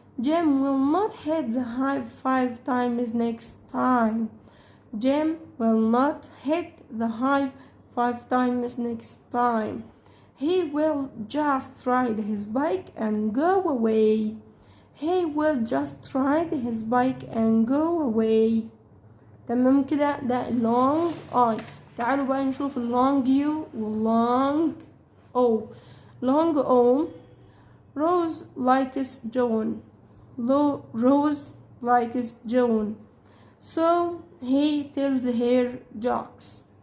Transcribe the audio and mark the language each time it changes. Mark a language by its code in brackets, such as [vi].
[en] Jim will not hit the hive 5 times next time. Jim will not hit the hive 5 times next time. He will just ride his bike and go away. He will just ride his bike and go away. [ar] تمام كده؟ ده long I. تعالوا بقى نشوف long U و long O. [en] long O. Rose likes John. Rose likes John. So he tells her jokes.